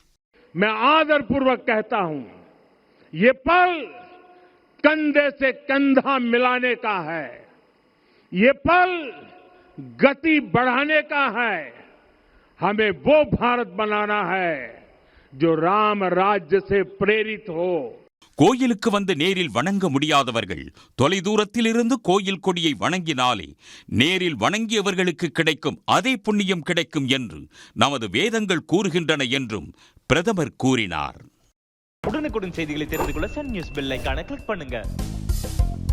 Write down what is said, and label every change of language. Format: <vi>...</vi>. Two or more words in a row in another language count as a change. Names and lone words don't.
<hi>मैं आदरपूर्वक कहता हूं, ये पल कंधे से कंधा मिलाने का है, ये पल गति बढ़ाने का है. हमें वो भारत बनाना है जो राम राज्य से प्रेरित हो.</hi> <ta>கோயிலுக்கு வந்து நேரில் வணங்க முடியாதவர்கள் தொலைதூரத்தில் இருந்து கோயில் கொடியை வணங்கினாலே நேரில் வணங்கியவர்களுக்கு கிடைக்கும் அதே புண்ணியம் கிடைக்கும் என்று நமது வேதங்கள் கூறுகின்றன என்றும் பிரதமர் கூறினார். உடனுக்குடன் செய்திகளை தெரிந்து கொள்ள சன் நியூஸ்</ta> <en>bell iconஐ</en> <ta>கிளிக் பண்ணுங்க.</ta>